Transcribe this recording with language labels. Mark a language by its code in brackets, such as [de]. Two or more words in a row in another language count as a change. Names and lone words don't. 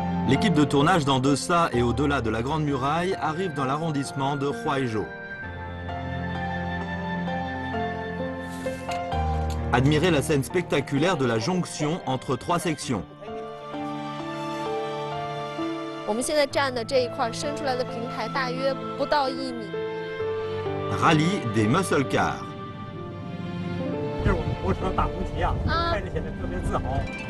[fr] L'équipe de tournage d'En deçà et au-delà de la Grande Muraille arrive dans l'arrondissement de Huaizhou. Admirez la scène spectaculaire de la jonction entre trois sections. [zh] 我们现在站的这一块伸出来的平台大约不到1米。 [fr] Rallye des [en] muscle cars. [zh] 这是我们国车大红旗啊，开着显得特别自豪。